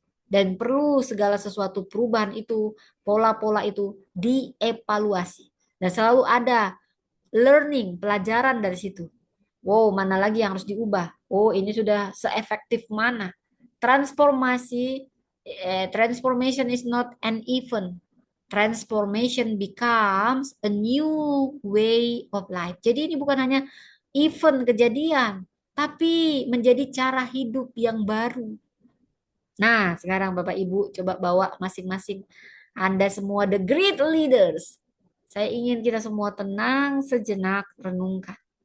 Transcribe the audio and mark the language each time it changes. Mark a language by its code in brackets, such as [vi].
[id] Dan perlu segala sesuatu perubahan itu, pola-pola itu dievaluasi. Dan selalu ada learning, pelajaran dari situ. Wow, mana lagi yang harus diubah? Oh, ini sudah seefektif mana? [en] Transformasi, transformation is not an event. Transformation becomes a new way of life. [id] Jadi ini bukan hanya event kejadian, tapi menjadi cara hidup yang baru. Nah, sekarang Bapak Ibu coba bawa masing-masing Anda semua [en] the great leaders. [id] Saya ingin kita semua tenang sejenak, renungkan.